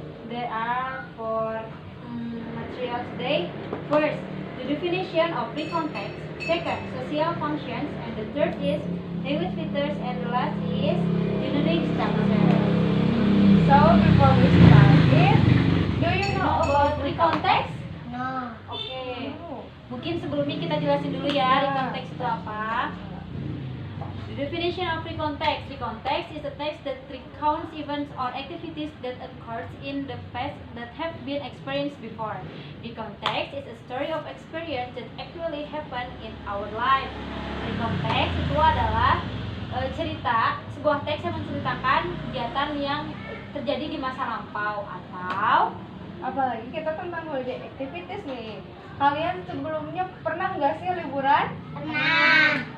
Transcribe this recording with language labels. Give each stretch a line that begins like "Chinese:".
English: There are four materials today. First, the definition of recount text. Second, social functions, and the third is language features, and the last is generic structure. So, before we start it, do you know about recount text? No. Oke. No.
Indonesian: Mungkin sebelumnya kita jelasin dulu ya recount text itu apa.
English: The definition of recount text. Recount text is a text that recounts events or activities that occurred in the past that have been experienced before. Recount text is a story of experience that actually happened in our life.
Indonesian: Recount text itu adalah cerita, sebuah teks yang menceritakan kegiatan yang terjadi di masa lampau atau Apalagi kita tentang
English: holiday activities
Indonesian: nih. Kalian sebelumnya pernah nggak sih liburan? Pernah.